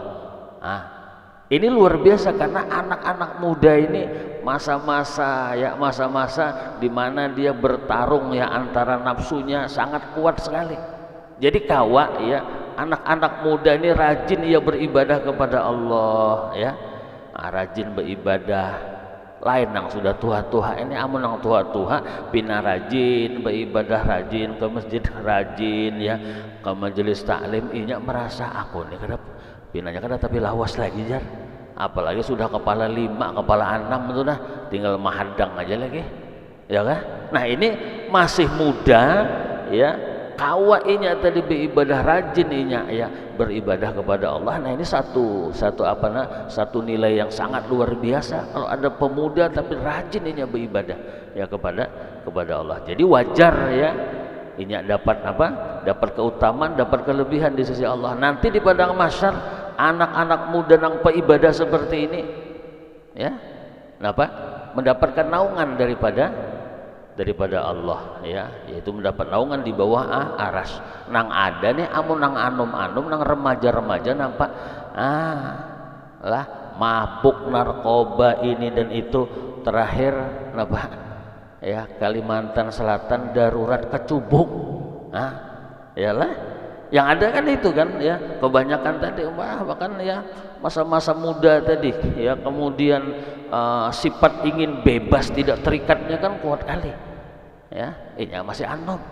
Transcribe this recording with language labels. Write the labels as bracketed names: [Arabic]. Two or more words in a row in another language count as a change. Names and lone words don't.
[Indonesian] Ini luar biasa karena anak-anak muda ini masa-masa di mana dia bertarung ya antara nafsunya sangat kuat sekali. Jadi ya anak-anak muda ini rajin ya beribadah kepada Allah ya. [Banjar] Rajin beribadah. Lain yang sudah tua-tua ini amun yang tua-tua pina rajin beribadah, rajin ke masjid, rajin ya ke majelis taklim, inya merasa aku nih kada pinanya kada tapi lawas lagi jar, apalagi sudah kepala 5 kepala 6 itu dah tinggal mahadang aja lagi ya kan. Nah ini masih muda ya kawa inya tadi beribadah rajin inya ya beribadah kepada Allah. [Indonesian] Nah ini satu nilai yang sangat luar biasa kalau ada pemuda tapi rajin inya beribadah ya kepada Allah. Jadi wajar ya inya dapat dapat keutamaan, dapat kelebihan di sisi Allah. Nanti di padang mahsyar anak-anak muda yang beribadah seperti ini ya mendapatkan naungan daripada Allah ya, yaitu mendapat naungan di bawah aras. [Banjar] Nang ada nih amun nang anum-anum nang remaja-remaja nampak lah mabuk narkoba ini dan itu terakhir ya Kalimantan Selatan darurat kecubung. [Indonesian] Yalah yang ada kan itu kan ya kebanyakan tadi bahkan ya masa-masa muda tadi ya kemudian sifat ingin bebas tidak terikatnya kan kuat kali ya ini masih anom.